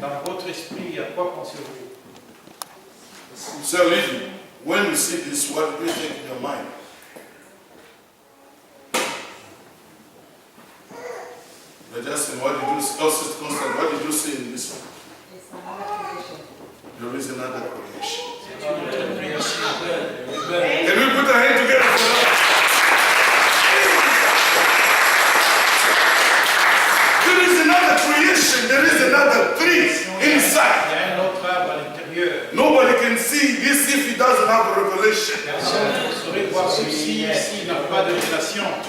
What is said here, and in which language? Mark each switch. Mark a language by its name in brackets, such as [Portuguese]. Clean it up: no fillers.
[French] dans votre esprit, à quoi pensez-vous? [English] So listen, when you see this, what do you think in your mind? But Justin, what did you see? Oh, Sister Constant, what did you see in this one? It's another tradition. There is another creation. [French] C'est une autre création. [English] Can we put our hand together for that? There is another creation. There is another tree [French] Il [English] inside. [French] y a un autre arbre à l'intérieur. [English] Nobody can see this if he doesn't have a revelation. [French] Personne ne saurait voir ceci s'il n'a pas de relation.